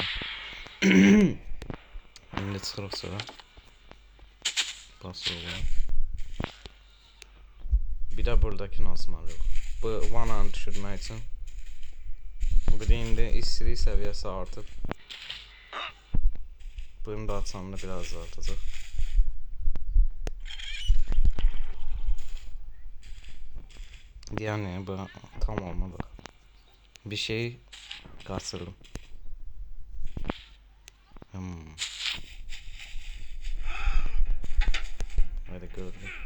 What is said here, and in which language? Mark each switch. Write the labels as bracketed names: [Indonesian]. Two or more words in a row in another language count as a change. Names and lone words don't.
[Azerbaijani] İndi çıxırıq sonra. Basıyor. [Turkish] Bir de buradaki asmalıyıq. [Azerbaijani] Bu vananı düşürmək üçün. Bir de indi istilik səviyyəsi artıb. Bunu da açanda biraz artacaq. [Turkish] Yani bu tam olmadı. Bir şey kaçırdım. Hadi gördüm.